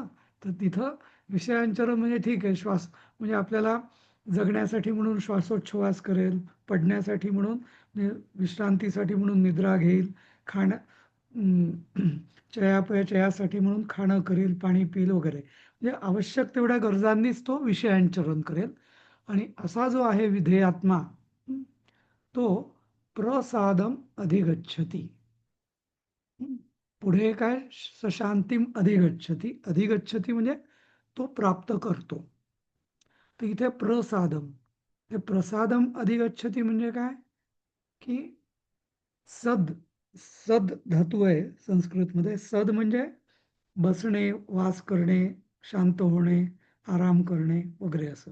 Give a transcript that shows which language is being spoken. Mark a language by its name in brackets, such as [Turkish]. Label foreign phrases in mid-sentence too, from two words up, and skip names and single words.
[Marathi] तर तिथं विषयांचरण म्हणजे ठीक आहे, श्वास म्हणजे आपल्याला जगण्यासाठी म्हणून श्वासोच्छवास करेल, पडण्यासाठी म्हणून विश्रांतीसाठी म्हणून निद्रा घेईल, खाणं चयापचयासाठी म्हणून खाणं करेल, पाणी पिईल वगैरे, म्हणजे आवश्यक तेवढ्या गरजांनीच तो विषयांचरण करेल. आणि असा जो आहे विधेयात्मा, तो [Sanskrit] प्रसादम अधिगच्छति. [Marathi] पुढे काय? [Sanskrit] सशांतीम अधिगच्छति. [Marathi] अधिगच्छति म्हणजे तो प्राप्त करतो. तर इथे प्रसादम, हे [Sanskrit] प्रसादम अधिगच्छति [Marathi] म्हणजे काय की सद, सद धातू आहे संस्कृतमध्ये. सद म्हणजे बसणे, वास करणे, शांत होणे, आराम करणे वगैरे असं.